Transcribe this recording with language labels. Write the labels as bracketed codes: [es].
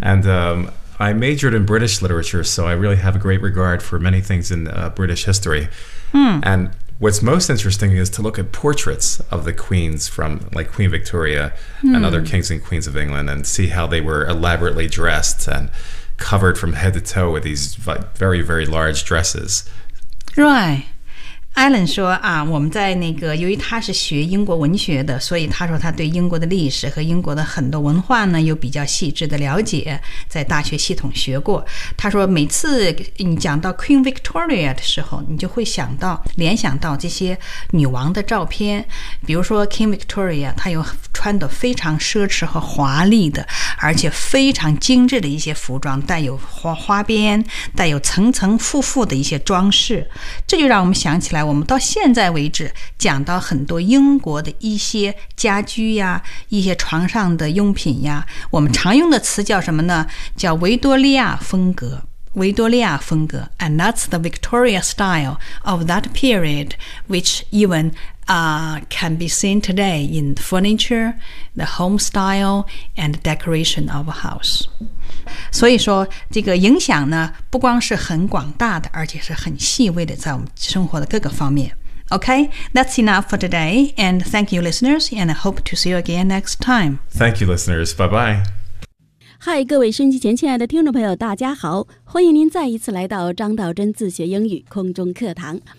[en] And I majored in British literature, so I really have a great regard for many things in British history. And what's most interesting is to look at portraits of the queens from, like, Queen Victoria and other kings and queens of England and see how they were elaborately dressed and... covered from head to toe with these very, very large dresses. Right. [zh] Alan 说啊，我们在那个，由于他是学英国文学的，所以他说他对英国的历史和英国的很多文化呢，有比较细致的了解，在大学系统学过。他说每次你讲到 Queen Victoria 的时候，你就会想到，联想到这些女王的照片，比如说 King Victoria， 他有穿得非常奢侈和华丽的，而且非常精致的一些服装，带有 花边，带有层层复复的一些装饰。这就让我们想起来，我们到现在为止讲到很多英国的一些家居呀，一些床上的用品呀，我们常用的词叫什么呢？叫维多利亚风格。维多利亚风格 [en] ，and that's the Victoria style of that period, which even can be seen today in furniture, the home style, and decoration of a house. [zh] 所以说，这个影响呢，不光是很广大的，而且是很细微的，在我们生活的各个方面。 [en] Okay, that's enough for today, and thank you, listeners, and I hope to see you again next time. Thank you, listeners. Bye bye. [zh] 嗨，各位收音机前亲爱的听众朋友，大家好，欢迎您再一次来到张道真自学英语空中课堂。